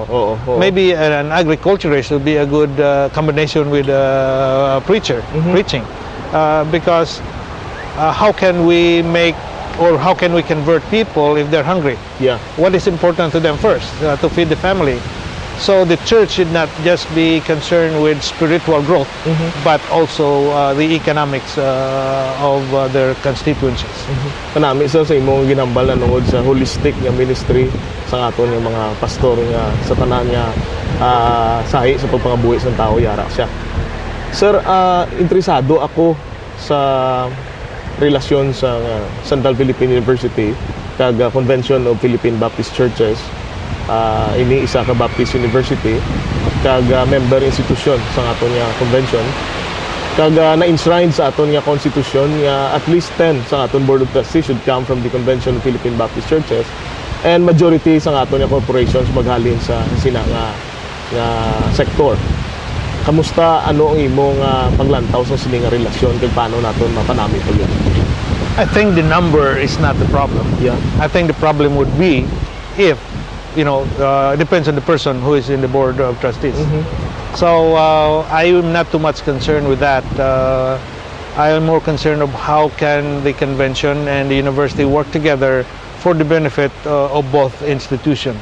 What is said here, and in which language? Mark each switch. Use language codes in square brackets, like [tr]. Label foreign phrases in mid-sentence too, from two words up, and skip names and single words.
[en] Maybe an agriculturist would be a good combination with a preacher preaching, because how can we make, or how can we convert people if they're hungry? What is important to them first? To feed the family. So the church should not just be concerned with spiritual growth, but also the economics of their constituencies. [hil] Kanami sa imong ginambal na nungod sa holistic nga ministry sa aton nga mga pastor nga sa tanan nga sahi sa pagpangabuhi sa tao yara siya. Sir, interesado ako sa relasyon sa Central Philippine University kag Convention of Philippine Baptist Churches. Ini isa ka Baptist University kag [en] member institution [hil] sa aton nga convention kag na-enshrine sa aton nga constitution nga [en] at least 10 [hil] sa aton [en] board of trustees should come from the Convention of Philippine Baptist Churches, and majority [hil] sa aton nga corporations maghalin sa sina nga sektor. Kamusta, ano ang imong paglantaw sa sining nga relasyon kag paano naton mapanami pag yan? [en] I think the number is not the problem. I think the problem would be if, you know, it depends on the person who is in the board of trustees. So I am not too much concerned with that. I am more concerned of how can the convention and the university work together for the benefit of both institutions.